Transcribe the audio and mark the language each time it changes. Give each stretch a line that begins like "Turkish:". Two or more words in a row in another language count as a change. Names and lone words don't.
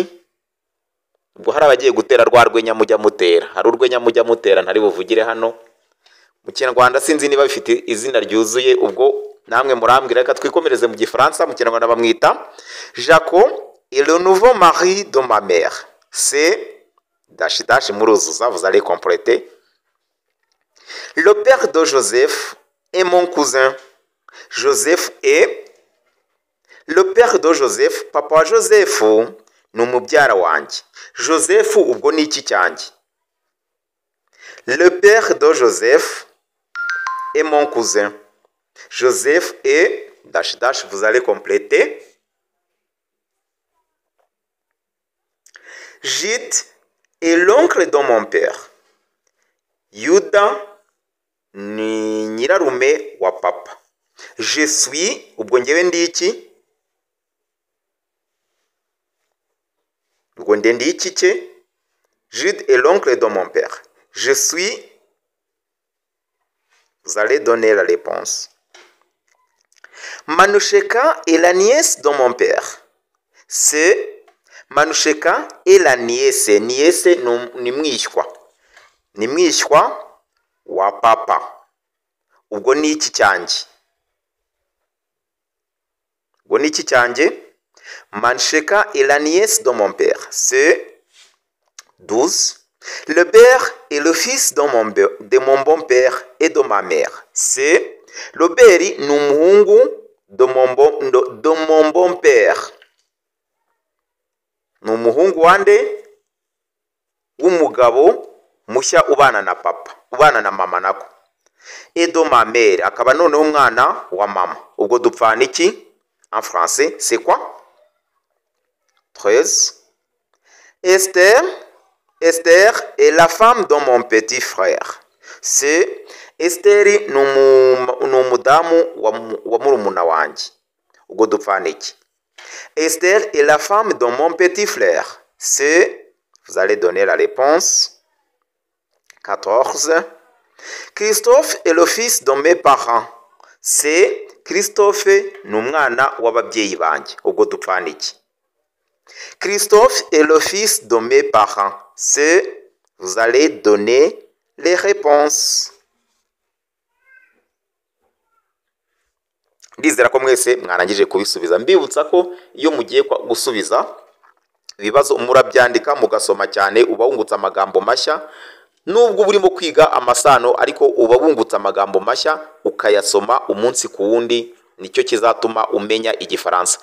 Kinyarwanda: Ubwo hari abagiye gutera rwa rwenya mujya mutera. Hari urwenya mujya mutera ntari buvugire hano. Mu Kinyarwanda sinzi niba bifite izina ryuzuye, ubwo namwe murambwira. Reka twikomereze mu Gifaransa. Mu Kinyarwanda bamwita
French: Jacob est le nouveau mari de ma mère. C'est dash dash muruzuza, vous allez compléter. Le père de Joseph est mon cousin. Joseph est le père de Joseph.
Kinyarwanda: Papa Joseph ni umubyara wanjye. Joseph ubwo ni iki cyanjye?
French: Le père de Joseph est mon cousin. Joseph est dash dash, vous allez compléter. Jude est l'oncle de mon père.
Kinyarwanda: Yuda ni nyirarume wa papa.
French: Je suis
Kinyarwanda: ubwo ngewe ndi iki? Ubwo ndi iki cye?
French: Jude est l'oncle de mon père. Je suis, vous allez donner la réponse. Manusheka est la nièce de mon père. C'est Manusheka est la nièce.
Kinyarwanda: Nièce ni mwishywa. Ni mwishywa wa papa. Ubwo ni iki cyanjye? Ubwo ni iki cyanjye?
French: Manusheka est la nièce de mon père. C'est 12. Le père est le fils de mon bon père et de ma mère. C'est le père
Kinyarwanda: ni umuhungu
French: de mon bon père.
Kinyarwanda: Ni umuhungu wande w'umugabo mushya ubana na papa, ubana na mama nako.
French: Et de ma mère,
Kinyarwanda: akaba noneho umwana wa mama. Ubwo dupfana iki
French: en français? C'est quoi? 13. Esther est la femme de mon petit frère.
Kinyarwanda: C'est Esther ni umudamu wa murumuna wanjye. Ubwo dupfana iki?
French: Esther est la femme de mon petit frère. C'est, vous allez donner la réponse. 14. Christophe est le fils de mes parents.
Kinyarwanda: C'est Christophe ni umwana w'ababyeyi banjye. Ubwo dupfana iki?
French: Christophe est le fils de mes parents. C'est, vous allez donner les réponses.
Kinyarwanda: Ndizera ko mwese mwarangije kubisubiza. Mbibutsa ko iyo mugiye gusubiza ibibazo murabyandika mugasoma cyane, uba wungutse amagambo mashya. Nubwo burimo kwiga amasano, ariko uba wungutse amagambo mashya ukayasoma umunsi ku wundi, nicyo kizatuma umenya Igifaransa.